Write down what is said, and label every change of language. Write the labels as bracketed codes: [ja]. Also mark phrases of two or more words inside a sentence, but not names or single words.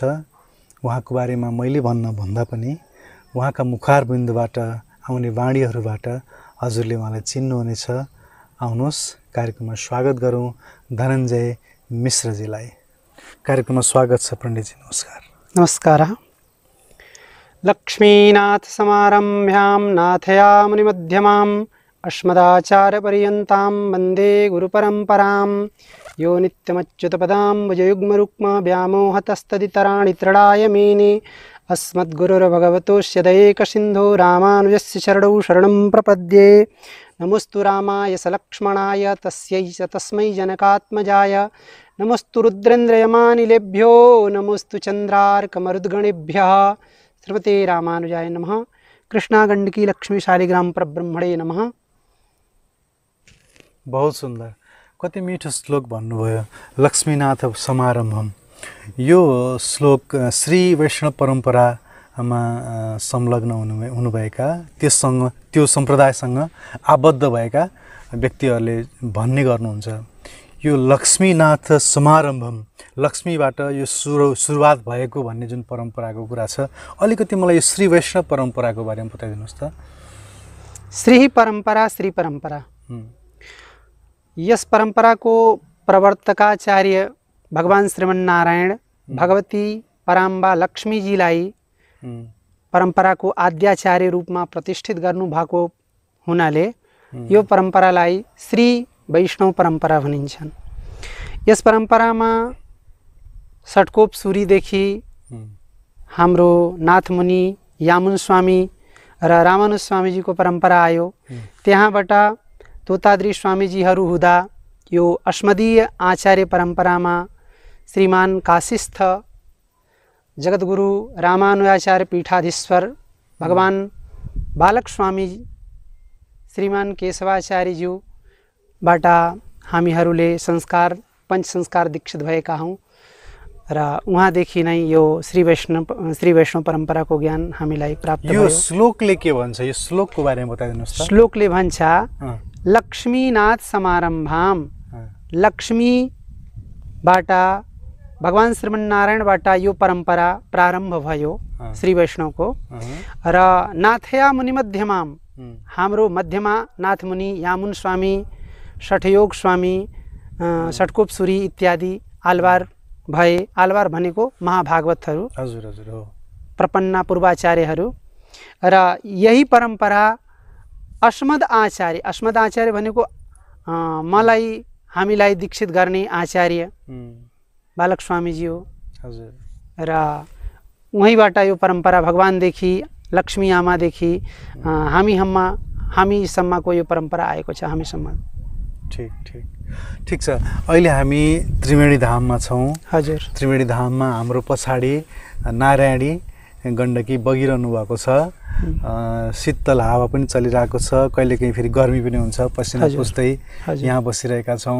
[ne] उहाँको बारेमा मैले भन्दा पनि उहाँका मुखारबिन्दबाट आउने वाणीहरूबाट हजुरले उहाँलाई चिन्नुहुनेछ। आउनुहोस् कार्यक्रममा स्वागत गरौँ धनञ्जय मिश्रजीलाई। कार्यक्रममा स्वागत छ पण्डितजी। नमस्कार। नमस्कार। [sa] लक्ष्मीनाथ समारम्भ्यां नाथयामुनिमध्यमाम् अस्मदाचार्यपर्यन्तां वन्दे गुरुपरम्परां। यो नित्यमच्युतपदाम्बुजयुग्मरुक्म व्यामोहतस्तदितराणि तृणाय मेने। अस्मद्गुरुर्भगवतोऽस्य दयैकसिन्धो रामानुजस्य चरणौ शरणं प्रपद्ये। नमोस्तु रामाय सलक्ष्मणाय तस्यै च तस्मै जनकात्मजाय नमोस्तु रुद्रेन्द्रयमानिलेभ्यो नमोस्तु चन्द्रार्कमरुद्गणेभ्यः सर्वते रामानुजाय नमः। कृष्णा गण्डकी लक्ष्मी शालिग्राम परब्रह्मणे नमः। [hi] बहुत सुन्दर, [ne] कति मिठो श्लोक भन्नुभयो, [sa] लक्ष्मीनाथ समारम्भम। [ne] यो श्लोक श्री वैष्णव परम्परामा संलग्न हुनुभएका त्यो सम्प्रदायसँग आबद्ध भएका व्यक्तिहरूले भन्ने गर्नुहुन्छ, यो [sa] लक्ष्मीनाथ समारम्भम, [ne] लक्ष्मीबाट यो सुरुवात भएको भन्ने जुन परम्पराको कुरा छ, अलिकति मलाई यो श्री वैष्णव परम्पराको बारेमा बताइदिनुहोस् त। श्री परम्परा, श्री परम्परा, [hi] यस परंपरा को प्रवर्तकाचार्य [ne] भगवान श्रीमन्नारायण भगवती पराम्बा लक्ष्मी जीलाई [hi] परंपरा को आद्याचार्य रूप में प्रतिष्ठित [ne] गर्नु भएको हुनाले यो परंपरालाई श्री वैष्णव परंपरा भनिन्छन्। यस परंपरामा षटकोप सूरीदेखि हाम्रो नाथमुनि यामुन स्वामी र रामानुज स्वामीजीको परंपरा आयो। त्यहाँबाट तोताद्री स्वामीजीहरू हुँदा यो अस्मदीय आचार्य परंपरामा श्रीमान काशीस्थ जगद्गुरु रामानुजाचार्य पीठाधीश्वर भगवान बालक स्वामी श्रीमान केशवाचार्यज्यूबाट हामीहरूले पंच संस्कार दीक्षित भएका हौं र उहाँदेखि नै यो श्री वैष्णव परम्पराको ज्ञान हामीलाई प्राप्त भयो। यो श्लोकले के भन्छ, यो श्लोकको बारेमा बताइदिनुहोस् त। श्लोकले भन्छ [sa] लक्ष्मीनाथ समारम्भाम, [ne] लक्ष्मीबाट भगवान श्रीमन्नारायणबाट यो परंपरा प्रारम्भ भयो श्री वैष्णवको र [sa] नाथया मुनि मध्यमाम, [ne] हाम्रो मध्यमा नाथ मुनि यामुन स्वामी, षठयोग स्वामी, षटकोप सूरी इत्यादि आलवार भए। आलवार भनेको महाभागवतहरू, हजुर हजुर हो, प्रपन्ना पूर्वाचार्यहरू। र यही परंपरा अस्मद आचार्य भनेको मलाई हामीलाई दीक्षित गर्ने आचार्य बालक स्वामीजी हो। हजुर। र उहीँबाट यो परंपरा भगवानदेखि लक्ष्मी आमादेखि हामीसम्मको यो परंपरा आएको छ, हामीसम्म। ठीक छ। अहिले हामी त्रिवेणी धाममा छौँ। हजुर। त्रिवेणी धाममा हाम्रो पछाडि नारायणी गण्डकी बगिरहनु भएको छ। शीतल हावा पनि चलिरहेको छ, कहिलेकाहीँ फेरि गर्मी पनि हुन्छ, पसिना पुस्दै यहाँ बसिरहेका छौँ।